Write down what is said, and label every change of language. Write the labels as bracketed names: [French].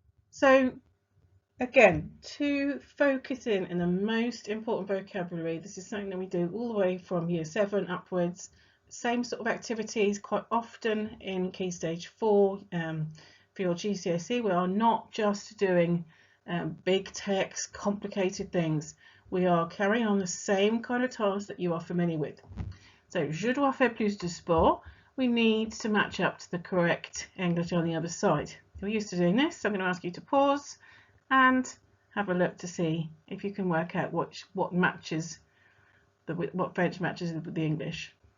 [English] So again, to focus in the most important vocabulary, this is something that we do all the way from year 7 upwards. Same sort of activities quite often in Key Stage 4 for your GCSE. We are not just doing big text, complicated things. We are carrying on the same kind of tasks that you are familiar with. [French] So, je dois faire plus de sport. [English] We need to match up to the correct English on the other side. You're used to doing this, so I'm going to ask you to pause and have a look to see if you can work out what matches what French matches with the English.